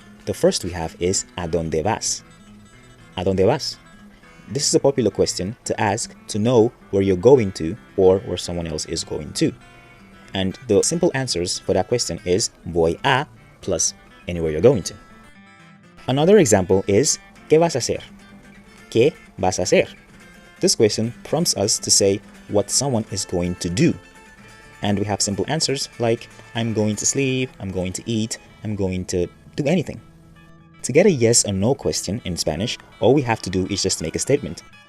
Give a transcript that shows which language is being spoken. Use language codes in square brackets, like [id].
[en] The first we have is [es] ¿a dónde vas? ¿A dónde vas? [en] This is a popular question to ask to know where you're going to or where someone else is going to. And the simple answers for that question is [es] voy a [en] plus anywhere you're going to. Another example is [es] ¿qué vas a hacer? ¿Qué vas a hacer? [en] This question prompts us to say what someone is going to do. And we have simple answers like I'm going to sleep, I'm going to eat, I'm going to do anything. To get a yes or no question in Spanish, all we have to do is just make a statement.